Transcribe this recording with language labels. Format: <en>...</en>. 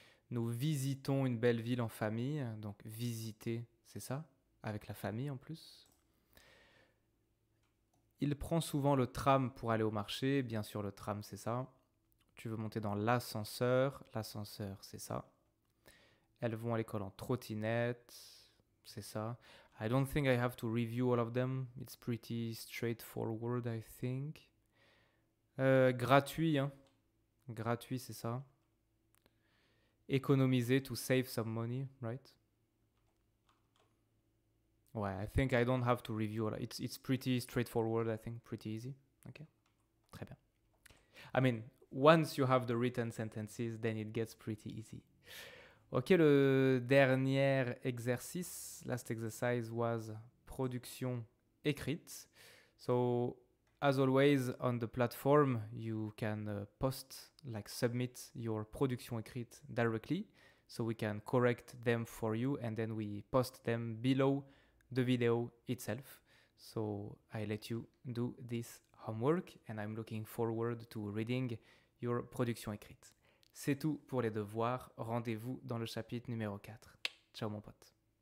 <fr>Nous visitons une belle ville en famille. Donc, visiter, c'est ça, avec la famille en plus. Il prend souvent le tram pour aller au marché. Bien sûr, le tram, c'est ça. Tu veux monter dans l'ascenseur. L'ascenseur, c'est ça. Elles vont à l'école en trottinette. C'est ça.</fr> <en>I don't think I have to review all of them. It's pretty straightforward, I think.</en> <fr>Gratuit, hein. Gratuit, c'est ça.</fr> <en>Économiser, to save some money, right? Ouais, I think I don't have to review. It's pretty straightforward, I think. Pretty easy. Okay.</en> <fr>Très bien.</fr> <en>I mean, once you have the written sentences, then it gets pretty easy.</en> <fr>Ok, le dernier exercice,</fr> <en>last exercise was</en> <fr>production écrite.</fr> <en>So, as always on the platform, you can post, like submit your production écrite directly. So we can correct them for you and then we post them below the video itself. So I let you do this homework and I'm looking forward to reading your production écrite.</en> <fr>C'est tout pour les devoirs. Rendez-vous dans le chapitre numéro 4. Ciao mon pote.</fr>